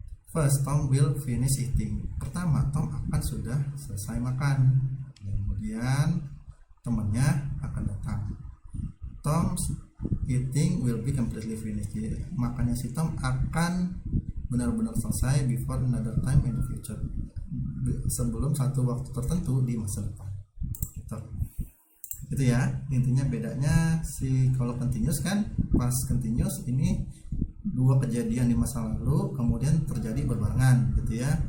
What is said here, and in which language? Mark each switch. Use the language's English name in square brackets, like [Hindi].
[English] First, Tom will finish eating. [Indonesian] Pertama, Tom akan sudah selesai makan. Kemudian temannya akan datang. [English] Tom's eating will be completely finished. [Indonesian] Jadi, makannya si Tom akan benar-benar selesai [English] before another time in the future, [Indonesian] sebelum satu waktu tertentu di masa depan. Gitu ya, intinya bedanya si kalau continuous kan, pas continuous ini dua kejadian di masa lalu kemudian terjadi berbarengan gitu ya.